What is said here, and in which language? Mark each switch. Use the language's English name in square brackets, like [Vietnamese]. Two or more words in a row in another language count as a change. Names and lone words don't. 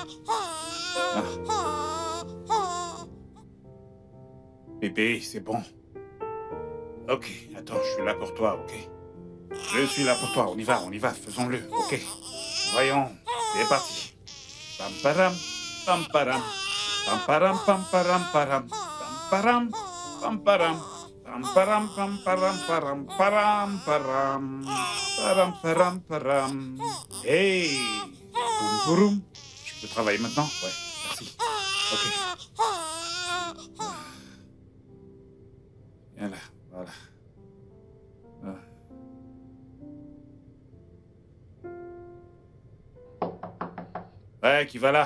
[French] Ah. Bébé, c'est bon. Ok, attends, je suis là pour toi, ok? Je suis là pour toi, on y va, faisons-le, ok? Voyons, c'est parti. Pam param, pam param, pam param, pam param, param, pam param, pam param, pam param, param, param, param, param, param, param. Hey, boum, boum. Je peux travailler maintenant? Ouais, merci. Ok. Viens là, voilà. Ouais, qui va là?